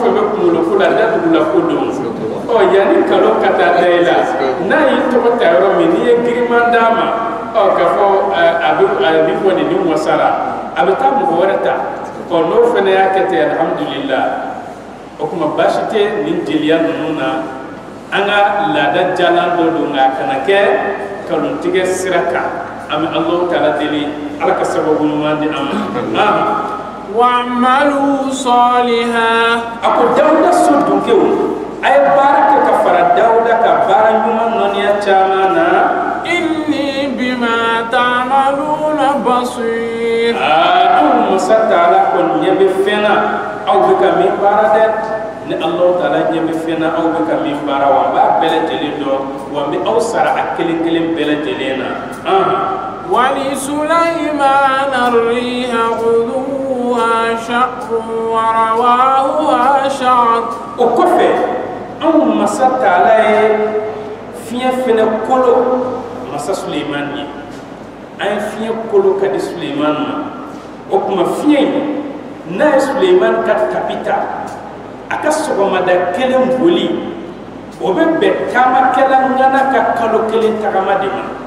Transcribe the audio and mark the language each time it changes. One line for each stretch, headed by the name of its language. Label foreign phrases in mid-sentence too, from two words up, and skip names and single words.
Bambara: fɛn bɛ kunkolo ko la datugula ko don yanni kalon ka taa da i la n'a y'i tɔgɔ ta yɔrɔ min n'i ye giriman d'a ma k'a fɔ a bɛ nin fɔ nin wasara a bɛ taa mɔgɔ wɛrɛ ta n'o fana y'a kɛ ten alhamdulillah o kuma baasi tɛ nin jeliya ninnu na an ka laada jalan dɔ don nka a kana kɛ kalontigɛ sira kan an bɛ Alahu taala deli ala ka sababu ɲuman di an ma.
Arabic: واعملوا صالحا
Bambara: a ko Dawuda so dunkew a ye baara kɛ ka fara Dawuda ka baara ɲuman nɔniya caman na.
Arabic: إني بما تعملون بصير
Bambara: anw masa taala kɔni ɲɛ bɛ fɛn na aw bɛ ka min baara dɛ ni Alahu taala ɲɛ bɛ fɛn na aw bɛ ka min baara wa n b'a bɛɛ lajɛlen dɔn wa n bɛ aw sara a kelen kelen bɛɛ lajɛlen na.
Arabic: ولسليمان الريح غدوها شهر ورواحها شهر
Bambara: o kɔfɛ anw masa taala ye fiɲɛ fɛnɛ kolo masa Suleiman ye an ye fiɲɛ kolo ka di Suleiman ma o kuma fiɲɛ in n'a ye Suleiman ka tapi ta a ka sɔgɔmada kelen boli o bɛ bɛn taamakɛla ŋana ka kalo kelen tagama de ma